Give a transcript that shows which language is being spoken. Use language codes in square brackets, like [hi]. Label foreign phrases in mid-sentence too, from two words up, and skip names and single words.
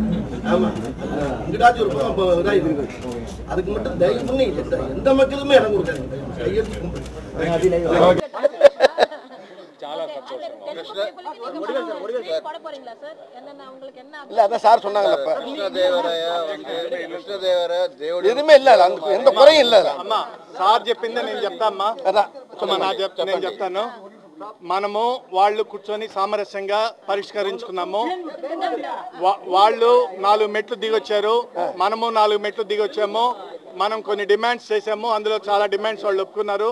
[ta] ஆமா, இங்கிட்டாச்சும் ஒரு பக்கம் இதாகி அதுக்கு மட்டும் தயவு பண்ணி எந்த மக்களுமே இடம் கொடுக்காங்க. கையெழுத்து கும்பிடு சார் சொன்னாங்க எதுவுமே இல்ல, எந்த குறையும் இல்ல. [te] అమ్మా సార్ చెప్పిందే నేను చెప్తా అమ్మా. నేను చెప్తాను. మనము వాళ్ళు కూర్చొని సామరస్యంగా పరిష్కరించుకున్నాము. వాళ్ళు 4 మెట్లు దిగొచ్చారు, మనము 4 మెట్లు దిగొచ్చాము. మనం కొన్ని డిమాండ్స్ చేసాము, అందులో చాలా డిమాండ్స్ వాళ్ళు ఒప్పుకున్నారు.